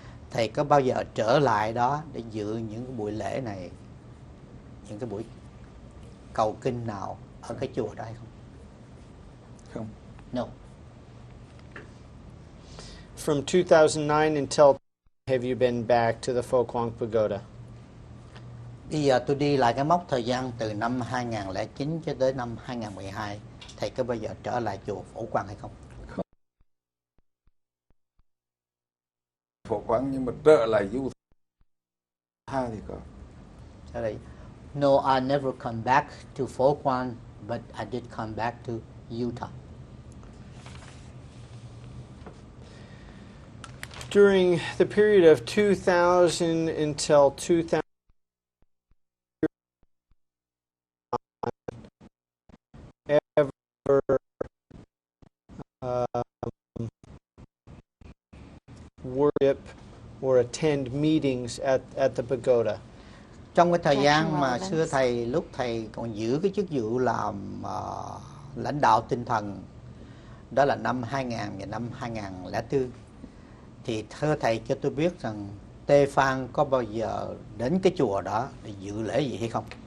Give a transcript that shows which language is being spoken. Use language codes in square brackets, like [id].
[vi] Thầy có bao giờ trở lại đó để dự những cái buổi lễ này, những cái buổi cầu kinh nào ở cái chùa đó hay không? Không. [en] No. From 2009 until have you been back to the Phổ Quang Pagoda? [vi] Bây giờ tôi đi lại cái mốc thời gian từ năm 2009 cho tới năm 2012. Thầy có bao giờ trở lại chùa Phổ Quang hay không? Không. Phổ Quang nhưng mà trở lại UTAH thì có. Sau đây, [en] no, I never come back to Phổ Quang, but I did come back to Utah. During the period of 2000 until 2000, ever worship or attend meetings at the pagoda? [vi] Trong cái thời gian mà xưa thầy, lúc thầy còn giữ cái chức vụ làm lãnh đạo tinh thần, đó là năm 2000 và năm 2004, thì thưa thầy cho tôi biết rằng Tê Phan có bao giờ đến cái chùa đó để dự lễ gì hay không?